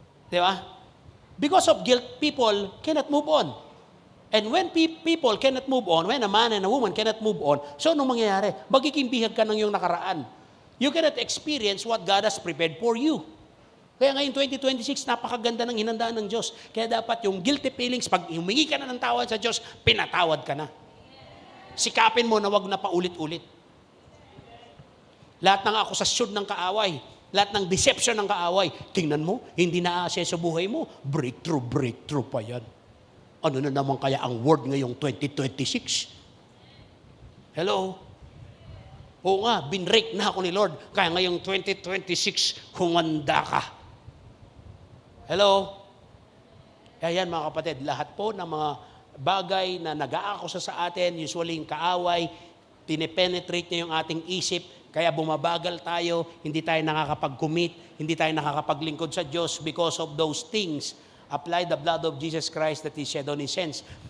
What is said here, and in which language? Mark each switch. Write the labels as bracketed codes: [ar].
[tl] Di ba? [en] Because of guilt, people cannot move on. And when people cannot move on, when a man and a woman cannot move on, so [tl] anong mangyayari? Magiging bihag ka ng iyong nakaraan. [en] You cannot experience what God has prepared for you. [tl] Kaya ngayon 2026, napakaganda ng hinandaan ng Diyos. Kaya dapat yung guilty feelings, pag humingi ka na ng tawad sa Diyos, pinatawad ka na. Sikapin mo na wag na paulit-ulit. Lahat ng akusasyon ng kaaway, lahat ng deception ng kaaway, tingnan mo, hindi na-assess sa buhay mo, breakthrough pa yan. Ano na naman kaya ang word ngayong 2026? Hello? Oo nga, binrake na ako ni Lord, kaya ngayong 2026, humanda ka. Hello? Ayan mga kapatid, lahat po ng mga bagay na nag-aakusa sa atin, usually yung kaaway, pinipenetrate niya yung ating isip, kaya bumabagal tayo, hindi tayo nakakapag-commit, hindi tayo nakakapaglingkod sa Diyos [en] because of those things. Apply the blood of Jesus Christ that He shed on His hands.